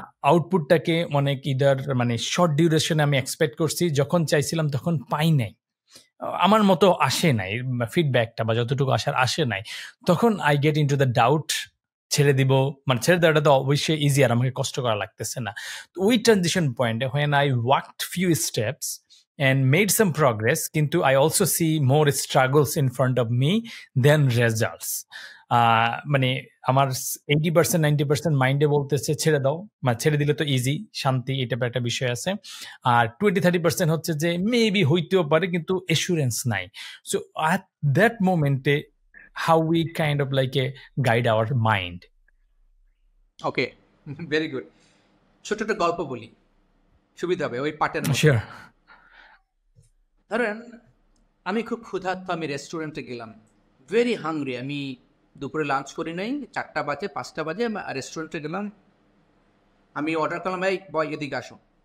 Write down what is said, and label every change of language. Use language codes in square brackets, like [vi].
[bn] আউটপুটটাকে অনেক ইদার মানে শর্ট ডিউরেশনে আমি এক্সপেক্ট করছি, যখন চাইছিলাম তখন পাই নাই, আমার মতো আসে নাই ফিডব্যাকটা, বা যতটুকু আসার আসে নাই, তখন [en] I get into the doubt, [bn] ছেড়ে দিব, মানে ছেড়ে দেওয়াটা তো অবশ্যই ইজি, আর আমাকে কষ্ট করা লাগতেছে না। তো ওই ট্রানজিশন পয়েন্টে [en] when I walked few steps and made some progress, কিন্তু I also see more struggles in front of me than results. [bn] মানে আমার 80% 90% মাইন্ডে বলতেছে ছেড়ে দাও, মানে ছেড়ে দিলে তো ইজি, শান্তি, এটা একটা বিষয় আছে। আর 20-30% হচ্ছে যে মেবি হইতেও পারে, কিন্তু এসুরেন্স নাই। [en] So at that মোমেন্টে how we kind of like a guide our mind. Okay, very good. [bn] ছোট একটা গল্প বলি, সুবিধা হবে ওই পাটের মতো। [en] Sure. [bn] ধরেন আমি খুব ক্ষুধার্ত, আমি রেস্টুরেন্টে গেলাম, [en] very hungry, [bn] আমি দুপুরে লাঞ্চ করি নাই, 4টা বাজে 5টা বাজে রেস্টুরেন্টে গেলাম, আমি অর্ডার করলাম, এই বয় এদিকে আসো।